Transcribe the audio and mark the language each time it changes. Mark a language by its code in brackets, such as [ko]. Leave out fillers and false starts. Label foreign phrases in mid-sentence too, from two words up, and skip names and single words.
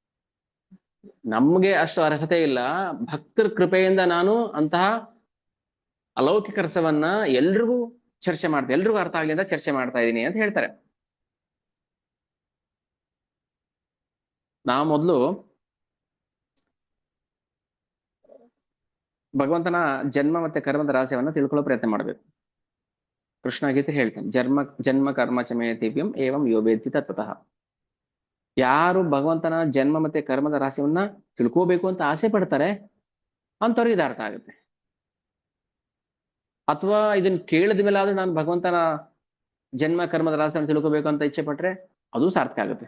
[kn] ಅಂದ್ರೆ ನಮ್ಗೆ ಅಷ್ಟು ಅರ್ಹತೆ ಇಲ್ಲ, ಭಕ್ತರ ಕೃಪೆಯಿಂದ ನಾನು ಅಂತಹ ಅಲೌಕಿಕ ರಸವನ್ನ ಎಲ್ರಿಗೂ ಚರ್ಚೆ ಮಾಡ್ತಾ, ಎಲ್ರಿಗೂ ಅರ್ಥ ಆಗ್ಲಿ ಅಂತ ಚರ್ಚೆ ಮಾಡ್ತಾ ಇದ್ದೀನಿ ಅಂತ ಹೇಳ್ತಾರೆ. ನಾವು ಮೊದಲು ಭಗವಂತನ ಜನ್ಮ ಮತ್ತೆ ಕರ್ಮದ ರಹಸ್ಯವನ್ನ ತಿಳ್ಕೊಳ್ಳೋ ಪ್ರಯತ್ನ ಮಾಡ್ಬೇಕು. ಕೃಷ್ಣ ಗೀತೆ ಹೇಳ್ತಾನೆ, [sa] ಜನ್ಮ ಕರ್ಮ ಚಮೇ ದಿವ್ಯಂ ಏವಂ ಯೋಬೇತಿ ತತ್ವತಃ. [kn] ಯಾರು ಭಗವಂತನ ಜನ್ಮ ಮತ್ತೆ ಕರ್ಮದ ರಹಸ್ಯವನ್ನ ತಿಳ್ಕೋಬೇಕು ಅಂತ ಆಸೆ ಪಡ್ತಾರೆ ಅಂತವ್ರಿಗೆ ಇದು ಅರ್ಥ ಆಗುತ್ತೆ. ಅಥವಾ ಇದನ್ನ ಕೇಳಿದ ಮೇಲೆ ಆದ್ರೂ ನಾನು ಭಗವಂತನ ಜನ್ಮ ಕರ್ಮದ ರಹಸ್ಯವನ್ನು ತಿಳ್ಕೋಬೇಕು ಅಂತ ಇಚ್ಛೆ ಪಟ್ರೆ ಅದು ಸಾರ್ಥಕ ಆಗುತ್ತೆ.